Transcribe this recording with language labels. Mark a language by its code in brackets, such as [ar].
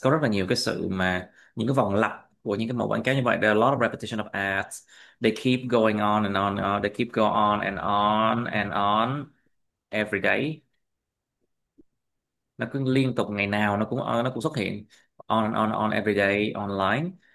[vi] Có rất là nhiều cái sự mà những cái vòng lặp của những cái mẫu quảng cáo như vậy. [en] There are a lot of repetition of ads. They keep going on and on and on. They keep go on and on and on every day. [vi] Nó cứ liên tục, ngày nào nó cũng xuất hiện [en] on and on every day online.